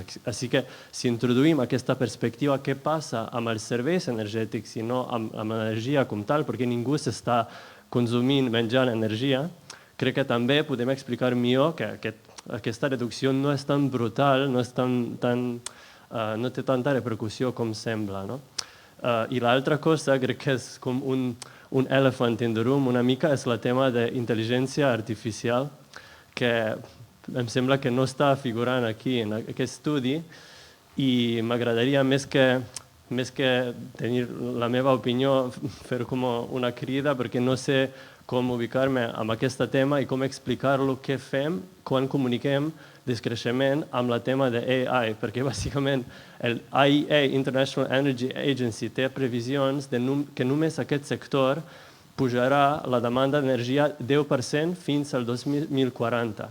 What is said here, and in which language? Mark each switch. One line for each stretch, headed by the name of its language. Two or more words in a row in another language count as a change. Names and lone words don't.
Catalan: Així que si introduïm aquesta perspectiva, què passa amb els serveis energètics i no amb l'energia com tal, perquè ningú s'està consumint, menjant energia, crec que també podem explicar millor que aquesta reducció no és tan brutal, no té tanta repercussió com sembla. I l'altra cosa, crec que és com un
English: elephant in the room,
Catalan: una mica, és el tema d'intel·ligència artificial, que em sembla que no està figurant aquí en aquest estudi, i m'agradaria més que tenir la meva opinió, fer com una crida, perquè no sé com ubicar-me amb aquest tema i com explicar-lo què fem quan comuniquem descreixement amb el tema de AI, perquè bàsicament el IEA, International Energy Agency, té previsions que només aquest sector pujarà la demanda d'energia 10% fins al 2040.